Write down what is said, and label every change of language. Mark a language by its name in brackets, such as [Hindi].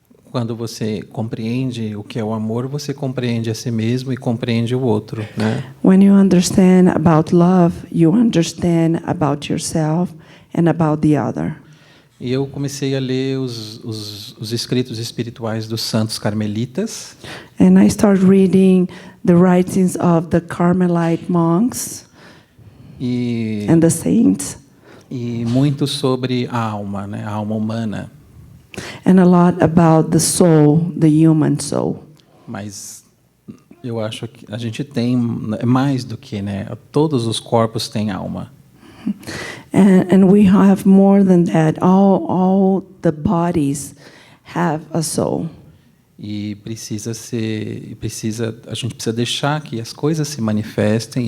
[Portuguese] Quando você compreende o que é o amor, você compreende a si mesmo e compreende o outro, né? [English] When you understand about love, you understand about yourself and about the other. [Portuguese] E eu comecei a ler os escritos espirituais dos santos carmelitas. [English] And I started reading the writings of the Carmelite monks and the saints. [Portuguese] E muito sobre a alma, né? A alma humana. [English] And a lot about the soul, the human soul. [Portuguese] Mas eu acho que a gente tem mais do que, né? Todos os corpos têm alma. [English] And we have more than that. All the bodies have a soul. [Portuguese] E a gente precisa deixar que as coisas se manifestem.